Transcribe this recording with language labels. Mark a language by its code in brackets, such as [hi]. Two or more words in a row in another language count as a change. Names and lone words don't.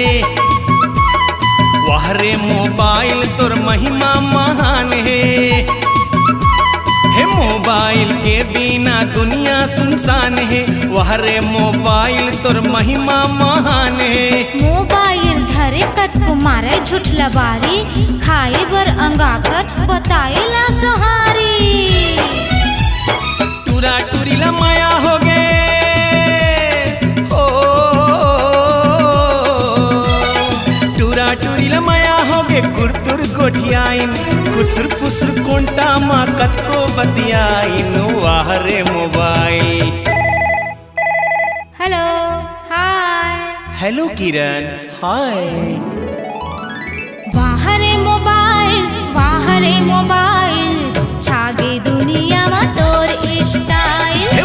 [hne] वाह रे मोबाइल तोर महिमा महान है मोबाइल के बिना दुनिया सुनसान है वाह रे मोबाइल तोर महिमा महान है मोबाइल धरे कत को मारे झूठ लबारी खाए बर अंगाकर बताएला सहारी टूरा टूरी ला माया हो गे टूरी ला माया हो गे कुरतुर कोठियाइन खुसर फुसर कोंटा माँ कत को बतियाइन वाह रे मोबाइल [en] hello hi hello Kiran hi [hne] वाहरे मोबाइल छागे दुनिया में तोर स्टाइल